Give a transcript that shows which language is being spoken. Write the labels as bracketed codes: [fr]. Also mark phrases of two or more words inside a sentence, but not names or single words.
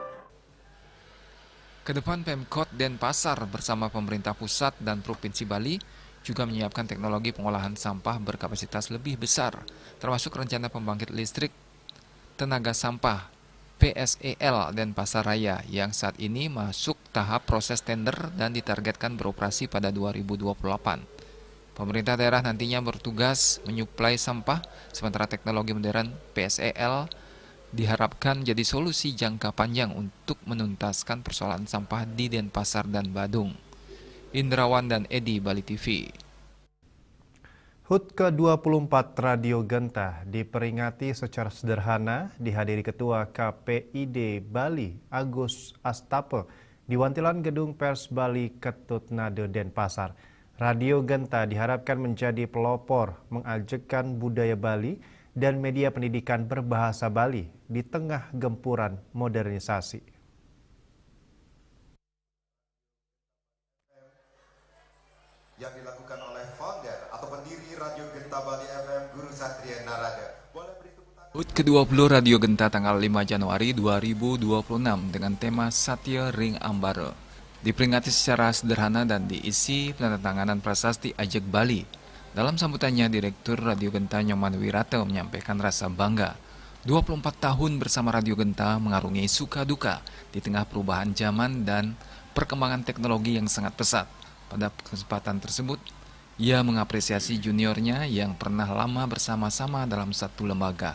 [id] Kedepan Pemkot Denpasar bersama pemerintah pusat dan Provinsi Bali juga menyiapkan teknologi pengolahan sampah berkapasitas lebih besar, termasuk rencana pembangkit listrik tenaga sampah PSEL Denpasar Raya yang saat ini masuk tahap proses tender dan ditargetkan beroperasi pada 2028. Pemerintah daerah nantinya bertugas menyuplai sampah, sementara teknologi modern PSEL diharapkan jadi solusi jangka panjang untuk menuntaskan persoalan sampah di Denpasar dan Badung. Indrawan dan Edi, Bali TV. HUT ke-24 Radio Genta diperingati secara sederhana dihadiri Ketua KPID Bali Agus Astape di Wantilan Gedung Pers Bali Ketut Nade Denpasar. Radio Genta diharapkan menjadi pelopor mengajakkan budaya Bali dan media pendidikan berbahasa Bali di tengah gempuran modernisasi. Yang dilakukan oleh founder atau pendiri Radio Genta Bali FM, Guru Satria Narada. HUT ke-20 Radio Genta tanggal 5 Januari 2026 dengan tema Satya Ring Ambara. diperingati secara sederhana dan diisi penandatanganan prasasti Ajeg Bali. Dalam sambutannya, Direktur Radio Genta Nyoman Wirata menyampaikan rasa bangga. 24 tahun bersama Radio Genta mengarungi suka duka di tengah perubahan zaman dan perkembangan teknologi yang sangat pesat. Pada kesempatan tersebut, ia mengapresiasi juniornya yang pernah lama bersama-sama dalam satu lembaga.